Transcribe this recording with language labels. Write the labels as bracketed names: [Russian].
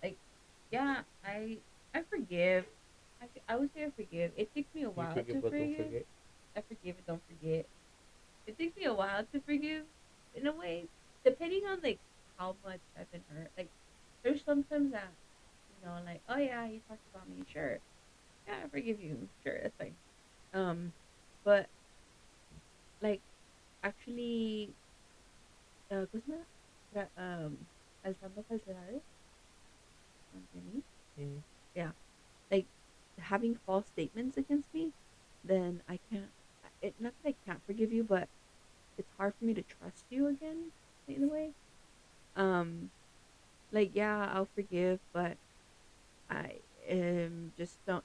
[English] Like, yeah, I forgive. I would say I forgive. It takes me a You while forgive, to but don't forgive. forget. I forgive and don't forget. It takes me a while to forgive in a way, depending on like how much I've been hurt. Like, there's sometimes that, like, oh yeah, you talked about me. Sure. Yeah, I forgive you. Sure, that's fine. But like actually, [Spanish] ¿cómo se llama? Alzando falsedades ante mí. [English] Mm-hmm. Yeah, like having false statements against me, then I can't. Not that I can't forgive you, but it's hard for me to trust you again in a way. Um, like yeah, I'll forgive, but I just don't.